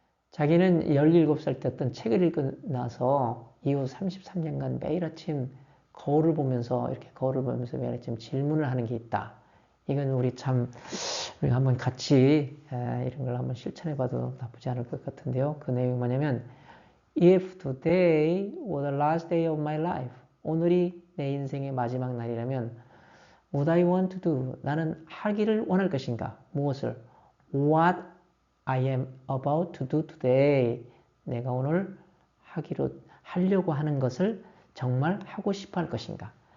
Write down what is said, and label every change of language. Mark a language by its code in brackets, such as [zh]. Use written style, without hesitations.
[ko] 자기는 17살 때 어떤 책을 읽고 나서 이후 33년간 매일 아침 거울을 보면서 매일 아침 질문을 하는 게 있다. 이건 우리가 한번 같이 이런 걸 한번 실천해 봐도 나쁘지 않을 것 같은데요. [en] 그 내용이 뭐냐면 If today were the last day of my life, [ko] 오늘이 내 인생의 마지막 날이라면 [en] Would I want to do? [ko] 나는 하기를 원할 것인가? 무엇을? [en] What I am about to do today. [ko] 내가 오늘 하려고 하는 것을 정말 하고 싶어 할 것인가?